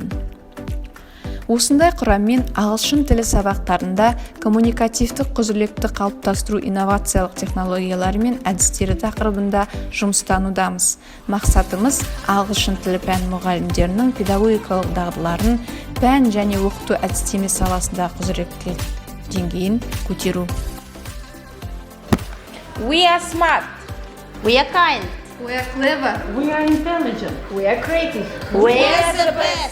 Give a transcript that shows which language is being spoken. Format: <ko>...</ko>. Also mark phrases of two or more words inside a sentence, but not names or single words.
<kk>Осындай құраммен ағылшын тілі сабақтарында коммуникативтік құзырлылықты қалыптастыру инновациялық технологиялары мен әдістері тақырыбында жұмыстанудамыз. Мақсатымыз ағылшын тілі пән мұғалімдерінің педагогикалық дағдыларын, пән және оқыту әдістеме саласында құзыреттілік деңгейін көтеру.</kk> <en>We are smart. We are kind. We are clever. We are intelligent. We are creative. We are the</en>